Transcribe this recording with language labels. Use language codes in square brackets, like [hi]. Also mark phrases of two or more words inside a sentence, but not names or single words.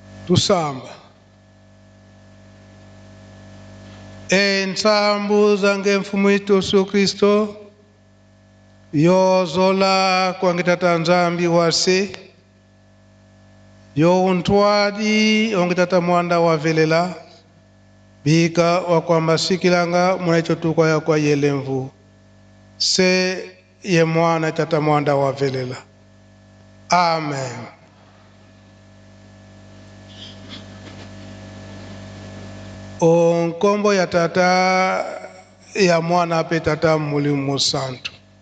[kg] tusamba. Ensambu zange mfumu wetu Yesu Kristo yozola kwangitata nzambi wase yo untwadi ongitata mwanda wavelela bika wakwamba sikilanga mwanaicho tukwa ya kwa yelemvu se ye mwana tata mwanda wavelela. Amen. Onkombo ya tata ya mwana pe tata mulimu santu.